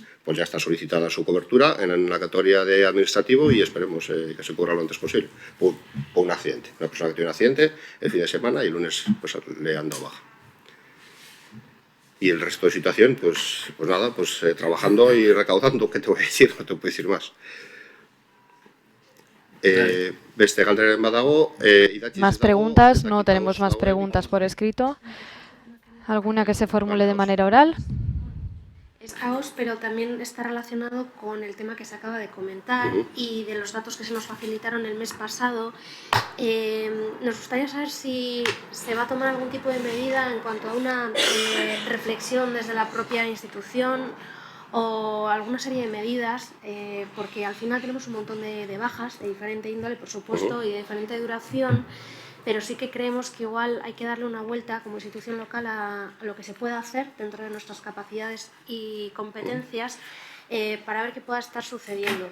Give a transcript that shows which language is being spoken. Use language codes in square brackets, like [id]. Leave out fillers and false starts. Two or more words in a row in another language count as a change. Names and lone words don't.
[es] Pues ya está solicitada su cobertura en la categoría de administrativo y esperemos que se cubra lo antes posible. Por un accidente. Una persona que tiene un accidente el fin de semana y el lunes pues, le han dado baja. Y el resto de situación, pues nada, trabajando y recaudando. ¿Qué te voy a decir? No te puedo decir más. [eu] Beste galderen badago, [es] más preguntas, no tenemos más preguntas por escrito. ¿Alguna que se formule de manera oral? Es caos, pero también está relacionado con el tema que se acaba de comentar y de los datos que se nos facilitaron el mes pasado. Nos gustaría saber si se va a tomar algún tipo de medida en cuanto a una reflexión desde la propia institución o alguna serie de medidas, porque al final tenemos un montón de bajas de diferente índole, por supuesto, y de diferente duración, pero sí que creemos que igual hay que darle una vuelta como institución local a lo que se pueda hacer dentro de nuestras capacidades y competencias para ver qué pueda estar sucediendo.